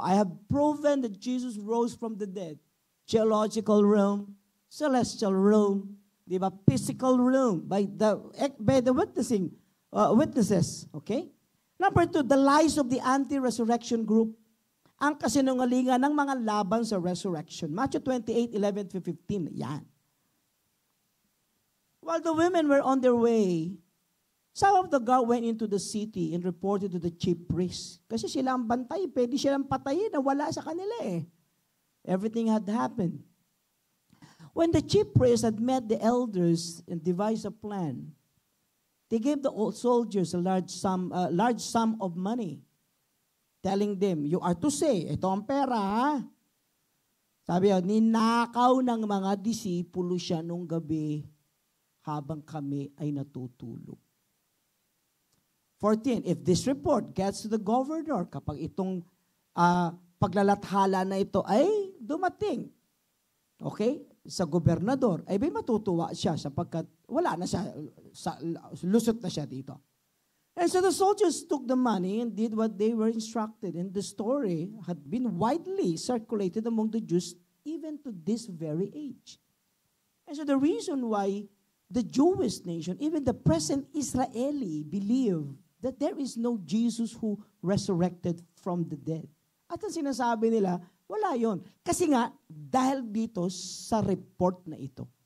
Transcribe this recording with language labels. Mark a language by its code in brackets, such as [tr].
[en] I have proven that Jesus rose from the dead. Geological realm, celestial realm, [tl] di ba? [en] Physical realm, by the witnesses. Okay? Number 2, the lies of the anti-resurrection group. [tl] Ang kasinungalingan ng mga laban sa resurrection. Matthew 28:11-15. Yan. [en] While the women were on their way, some of the guard went into the city and reported to the chief priests. [tl] Kasi sila ang bantay, pwede silang patayin na wala sa kanila eh. [en] Everything had happened. When the chief priests had met the elders and devised a plan, They gave the old soldiers a large sum of money, telling them, you are to say, [tl] ito ang pera, ha? Sabi niya, ninakaw ng mga disipulo siya nung gabi habang kami ay natutulog. 14, [en] if this report gets to the governor, [tl] kapag itong paglalathala na ito ay dumating, okay, sa gobernador, ay may matutuwa siya sapagkat wala na siya, lusot na siya dito. [en] And so the soldiers took the money and did what they were instructed. And the story had been widely circulated among the Jews even to this very age. And so the reason why the Jewish nation, even the present Israeli, believe that there is no Jesus who resurrected from the dead. [tl] At ang sinasabi nila, wala yon. Kasi nga, dahil dito sa report na ito.